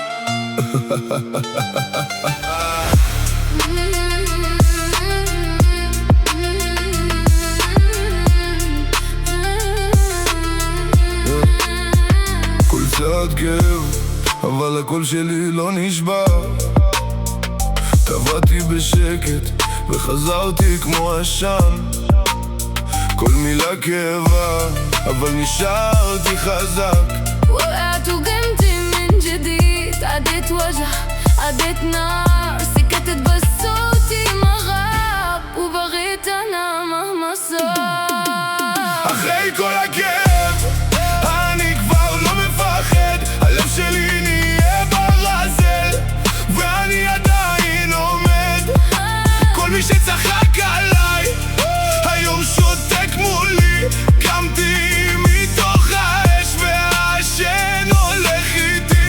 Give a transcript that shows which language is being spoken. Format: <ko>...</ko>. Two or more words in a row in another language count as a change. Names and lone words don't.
<he>כל צעד כאב, אבל הקול שלי לא נשבר. טבעתי בשקט וחזרתי כמו עשן. כל מילה כאבה, אבל נשארתי חזק.</he> <ar>وقعت وقمت من جديد، عديت وجع عديت نار، سكتت بس صوتي ما غاب، وبغيت أنا مهما صار.</ar> <he>אחרי כל הכאב, אני כבר לא מפחד. הלב שלי נהיה ברזל, ואני עדיין עומד. כל מי שצחק עליי, היום שותק מולי. קמתי מתוך האש והעשן הולך איתי.</he>